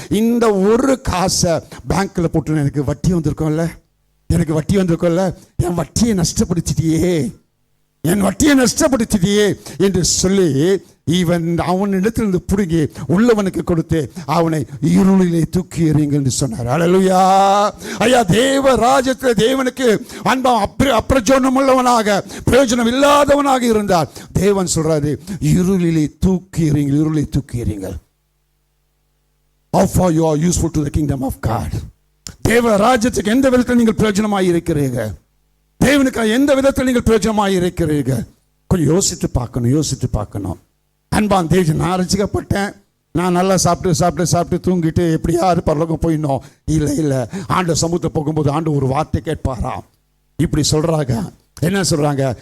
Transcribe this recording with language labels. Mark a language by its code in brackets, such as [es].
[ta] இந்த 1 காசை பேங்க்ல போட்டு எனக்கு வட்டி வந்திருக்கோம்ல, எனக்கு வட்டி வந்திருக்கோம்ல, என் வட்டியை நஷ்டப்படுத்திட்டியே, என் வட்டியை நஷ்டப்படுத்திட்டியே என்று சொல்லி அவனிடத்திலிருந்து பிடுங்கி உள்ளவனுக்கு கொடுத்து அவனை இருளிலே தூக்கி எறியுங்கள் என்று சொன்னார். அல்லேலூயா. ஐயா, தேவ ராஜ்யத்தில் தேவனுக்கு அன்பா அப்பிரயோஜனம் உள்ளவனாக, பிரயோஜனம் இல்லாதவனாக இருந்தார். தேவன் சொல்றாரு, இருளிலே தூக்கி எறியுங்கள், இருளை தூக்கி எறியுங்கள். [en] How far you are useful to the kingdom of God. [ta] தேவ ராஜ்யத்துக்கு எந்த விதத்தில் நீங்கள் பிரயோஜனமாக இருக்கிறீர்கள்? தேவனுக்கு எந்த விதத்தில் நீங்கள் பிரயோஜனமாக இருக்கிறீர்கள்? கொஞ்சம் யோசித்து பார்க்கணும். அன்பான் தேவ, நான் ரசிக்கப்பட்டேன், நான் நல்லா சாப்பிட்டு தூங்கிட்டு எப்படியாவது பரலோகம் போயிடணும். இல்லை, ஆண்டு சமூகத்தை போகும்போது ஆண்டு ஒரு வார்த்தை கேட்பாராம். இப்படி சொல்றாங்க. என்ன சொல்றாங்க?